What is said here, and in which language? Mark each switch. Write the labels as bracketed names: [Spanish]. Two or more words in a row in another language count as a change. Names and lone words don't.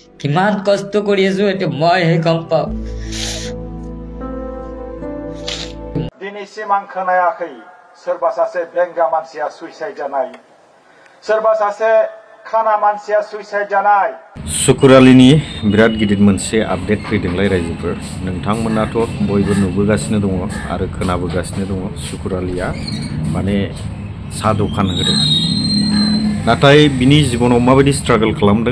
[Assamese] কিমান কষ্ট কৰি আছো এতিয়া মইহে গম পাওঁ [Bodo] दिनैसिम आं खोनायाखै सोरबा सासे बेंगा मानसिया सुइसाइड जानाय सोरबा सासे खाना मानसिया सुइसाइड जानाय सुकुरालिनि बिराद गिदिर मोनसे आपडेट फैदोंलाय रायजोफोर नोंथांमोनाथ' बयबो नुबोगासिनो दङ आरो खोनाबोगासिनो दङ सुकुरालिया माने सा दखान होदों नाथाय बिनि जिबनाव माबायदि स्ट्रागल खालामदों